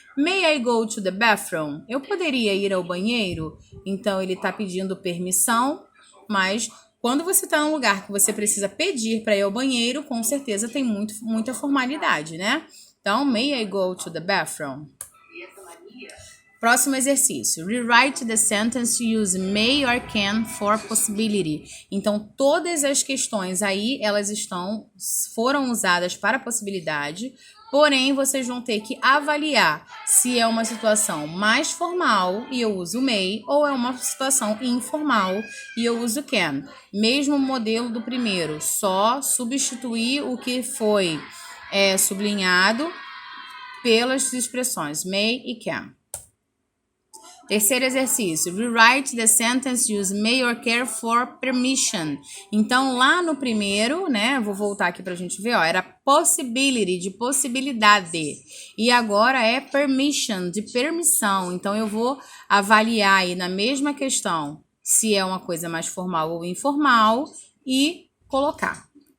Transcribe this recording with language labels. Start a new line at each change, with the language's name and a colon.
English: May I go to the bathroom?
Portuguese: Eu poderia ir ao banheiro? Então, ele está pedindo permissão, mas quando você está num lugar que você precisa pedir para ir ao banheiro, com certeza tem muita formalidade, né?
English: Então, may I go to the bathroom?
Portuguese: Próximo exercício.
English: Rewrite the sentence use may or can for possibility.
Portuguese: Então, todas as questões aí, foram usadas para possibilidade, porém, vocês vão ter que avaliar se é uma situação mais formal e eu uso may, ou é uma situação informal e eu uso can. Mesmo modelo do primeiro, só substituir o que foi sublinhado pelas expressões may e can. Terceiro exercício.
English: Rewrite the sentence use may or care for permission.
Portuguese: Então, lá no primeiro, né? Vou voltar aqui pra gente ver, ó. Era possibility, de possibilidade. E agora é permission, de permissão. Então, eu vou avaliar aí na mesma questão se é uma coisa mais formal ou informal e colocar.